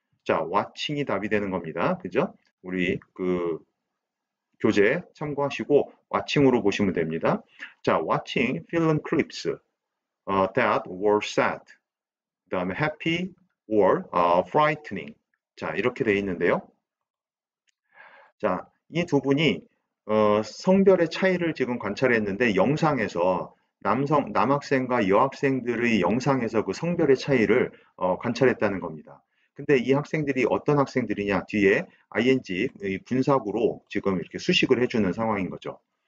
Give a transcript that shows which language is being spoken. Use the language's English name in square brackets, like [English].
[Korean] 자, watching이 답이 되는 겁니다. 그죠? 우리 그 교재 참고하시고 watching으로 보시면 됩니다. [English] 자, watching film clips that were sad. 그 다음에 happy or frightening. [Korean] 자, 이렇게 되어 있는데요. 자, 이 두 분이 성별의 차이를 지금 관찰했는데 영상에서 남학생과 여학생들의 영상에서 그 성별의 차이를 관찰했다는 겁니다. 근데 이 학생들이 어떤 학생들이냐 뒤에 ing 분사구로 지금 이렇게 수식을 해주는 상황인 거죠.